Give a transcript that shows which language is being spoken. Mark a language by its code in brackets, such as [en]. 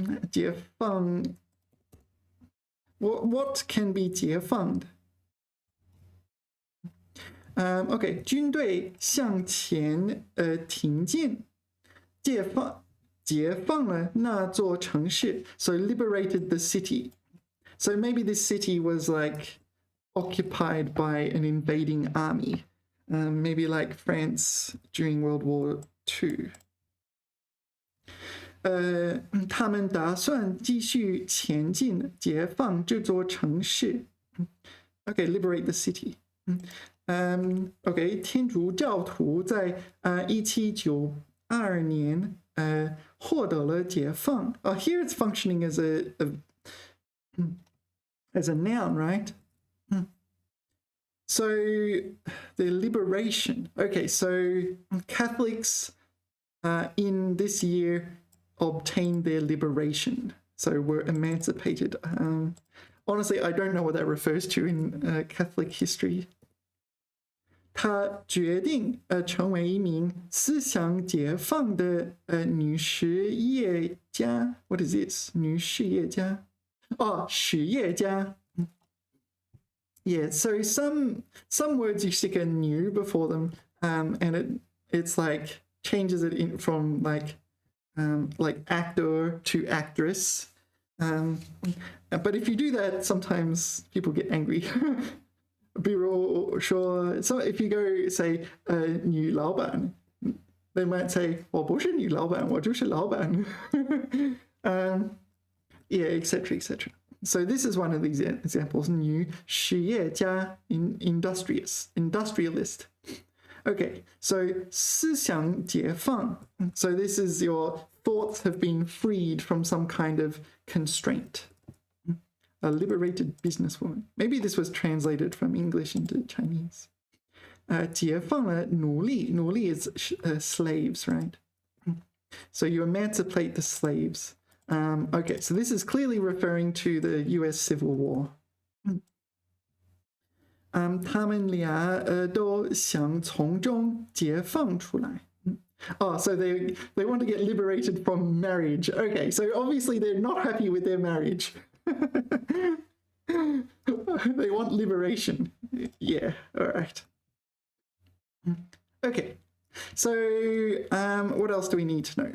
[zh] 解放 [en] what can be [zh] 解放 okay, 军队向前挺进 解放了那座城市 [en] so liberated the city. So maybe this city was like occupied by an invading army, maybe like France during World War II. [zh] 他们打算继续前进，解放这座城市。 [en] Okay, liberate the city. [zh] Okay, 天主教徒在1792年获得了解放。 [en] Here it's functioning as a noun, right? So the liberation. Okay, so Catholics in this year obtained their liberation, so were emancipated. Honestly, I don't know what that refers to in Catholic history. [zh] 她决定成为一名思想解放的女实业家。 [en] What is this? 女实业家 实业家 Yeah, so some words you stick a new before them, and it's like changes it in from like actor to actress. But if you do that, sometimes people get angry. [zh] 比如说, [en] so if you go say 女老板, they might say [zh] 我不是女老板，我就是老板。 [en] Yeah, etc. etc. So this is one of these examples. 女实业家 industrialist. Okay, so 思想解放. So this is your thoughts have been freed from some kind of constraint. a liberated businesswoman. Maybe this was translated from English into Chinese. [zh] 解放了奴隶，奴隶 [en] is slaves, right? So you emancipate the slaves. Okay, so this is clearly referring to the US Civil War. [zh] 他们俩都想从中解放出来。 [en] Oh, so they want to get liberated from marriage. Okay, so obviously they're not happy with their marriage. They want liberation. Yeah, all right. Okay, so what else do we need to know?